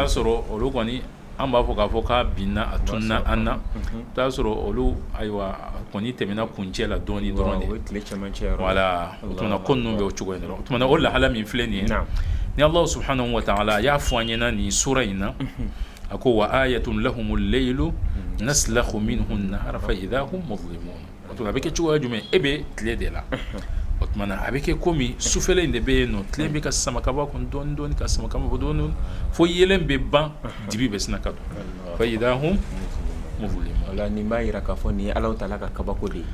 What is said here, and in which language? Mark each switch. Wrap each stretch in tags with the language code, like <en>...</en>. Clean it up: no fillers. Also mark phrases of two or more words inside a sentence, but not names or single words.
<bm>sɔrɔ olu kɔni an b'a fɔ k'a fɔ k'a binna a tununa an na i bɛ taa sɔrɔ olu ayiwa kɔni tɛmɛna kuncɛ la dɔɔni dɔrɔn de voilà o tuma na ko ninnu bɛ o cogo in dɔrɔn o tuma na o lahala min filɛ nin ye ni</bm> <ar>الله سبحانه وتعالى</ar> <bm>y'a fɔ an ɲɛna nin sura in na a ko</bm> <ar>وآية لهم الليل نسلخ منه النهار فإذا هم مظلمون</ar> <bm>o tuma a bɛ kɛ cogoya jumɛn e bɛ tile de la o tuma na a bɛ kɛ komi sufɛla in de bɛ yen nɔ tile bɛ ka sama ka bɔ a kɔnɔ dɔɔni dɔɔni ka sama ka bɔ dɔɔni fo yɛlɛn bɛ ban dibi bɛ sina ka don</bm> <ar>فإذا هم مظلمون</ar> <bm>wala nin b'a yira k'a fɔ nin ye</bm> <ar>الله تعالى</ar> <bm>ka kabako de ye</bm>